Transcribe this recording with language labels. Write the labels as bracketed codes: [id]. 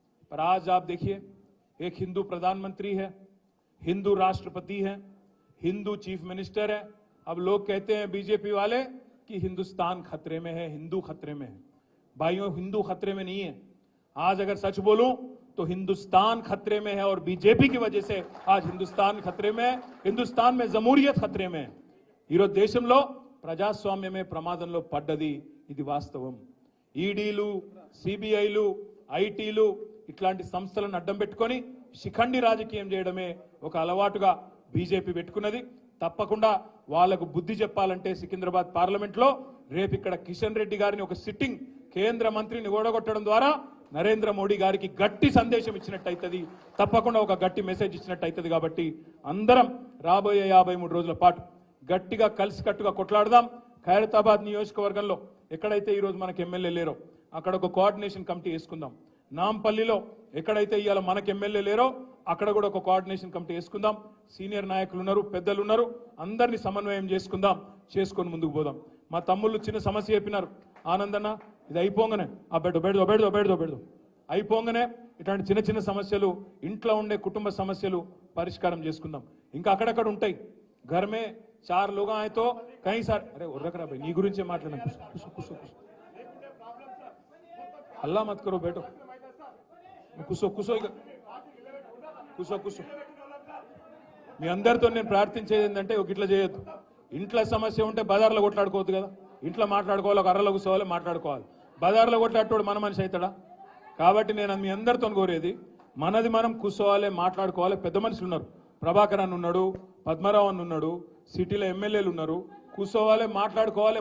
[hi] पर आज आप देखिए, एक हिंदू प्रधानमंत्री है, हिंदू राष्ट्रपति है, हिंदू चीफ मिनिस्टर है। अब लोग कहते हैं बीजेपी वाले कि हिंदुस्तान खतरे में है, हिंदू खतरे में है। भाइयों, हिंदू खतरे में नहीं है। आज अगर सच बोलूं तो हिंदुस्तान खतरे में है और बीजेपी की वजह से आज हिंदुस्तान खतरे में है, हिंदुस्तान में जमूरियत खतरे में है। [te] ఈరోజు దేశంలో ప్రజాస్వామ్యమే ప్రమాదంలో పడ్డది, ఇది వాస్తవం. ఈడీలు, సిబిఐలు, ఐటీలు ఇట్లాంటి సంస్థలను అడ్డం పెట్టుకొని శిఖండి రాజకీయం చేయడమే ఒక అలవాటుగా బీజేపీ పెట్టుకున్నది. తప్పకుండా వాళ్లకు బుద్ధి చెప్పాలంటే సికింద్రాబాద్ పార్లమెంట్ లో రేపు ఇక్కడ కిషన్ రెడ్డి గారిని ఒక సిట్టింగ్ కేంద్ర మంత్రిని ఓడగొట్టడం ద్వారా నరేంద్ర మోడీ గారికి గట్టి సందేశం ఇచ్చినట్టయితది, తప్పకుండా ఒక గట్టి మెసేజ్ ఇచ్చినట్టయితది. కాబట్టి అందరం రాబోయే 53 రోజుల పాటు గట్టిగా కలిసికట్టుగా కొట్లాడదాం. ఖైరతాబాద్ నియోజకవర్గంలో ఎక్కడైతే ఈ రోజు మనకు ఎమ్మెల్యే లేరో అక్కడ ఒక కోఆర్డినేషన్ కమిటీ వేసుకుందాం. నాంపల్లిలో ఎక్కడైతే ఇవాళ మనకు ఎమ్మెల్యే లేరో అక్కడ కూడా ఒక కోఆర్డినేషన్ కమిటీ వేసుకుందాం. సీనియర్ నాయకులు ఉన్నారు, పెద్దలు ఉన్నారు, అందరినీ సమన్వయం చేసుకొని ముందుకు పోదాం. మా తమ్ముళ్ళు చిన్న సమస్య చెప్పినారు, ఆనందన్న ఇది అయిపోగానే ఆ బెడ్దు అయిపోగానే ఇట్లాంటి చిన్న చిన్న సమస్యలు, ఇంట్లో ఉండే కుటుంబ సమస్యలు పరిష్కారం చేసుకుందాం. ఇంకా అక్కడక్కడ ఉంటాయి. [hi] घर में 4 लोग आए तो कहीं सारे अरे रखरा भाई नी [te] गुరించి మాట్లాడను, కుసో [hi] हल्ला मत करो बैठो, [te] కుసో మీ అందరితో నేను ప్రార్థించేది ఏంటంటే ఒక ఇట్లా చేయొద్దు. ఇంట్లో సమస్య ఉంటే బజార్లో కొట్లాడుకోవద్దు కదా, ఇంట్లో మాట్లాడుకోవాలి, ఒక అర్రలో కూర్చోవాలి, మాట్లాడుకోవాలి. బజార్లో కొట్లాడేటోడు మన మనిషి అవుతాడా? కాబట్టి నేను మీ అందరితో కోరేది, మనది మనం కూర్చోవాలి, మాట్లాడుకోవాలి. పెద్ద మనుషులు ఉన్నారు, ప్రభాకర్ అన్న ఉన్నాడు, పద్మరావు అన్న ఉన్నాడు, సిటీలో ఎమ్మెల్యేలు ఉన్నారు, కూర్చోవాలి, మాట్లాడుకోవాలి.